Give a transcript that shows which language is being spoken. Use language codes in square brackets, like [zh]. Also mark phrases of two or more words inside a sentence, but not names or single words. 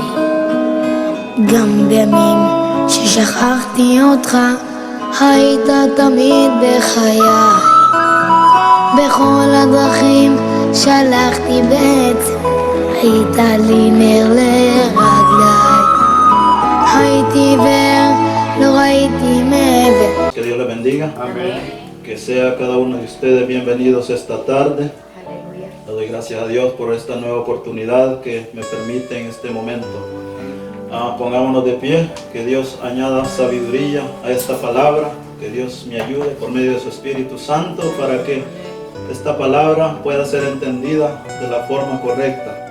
[he] גם בימים ששכחתי אותך, היית תמיד בחיי. בכל הדרכים שלחתי בעצם, היית לי נר לרגליי. הייתי עיוור, לא ראיתי מעבר. [es] Que Dios les bendiga. Amén. Que sea cada uno de ustedes bienvenidos esta tarde. Aleluya. Le doy gracias a Dios por esta nueva oportunidad que me permite en este momento. Pongámonos de pie, que Dios añada sabiduría a esta palabra, que Dios me ayude por medio de su Espíritu Santo para que esta palabra pueda ser entendida de la forma correcta.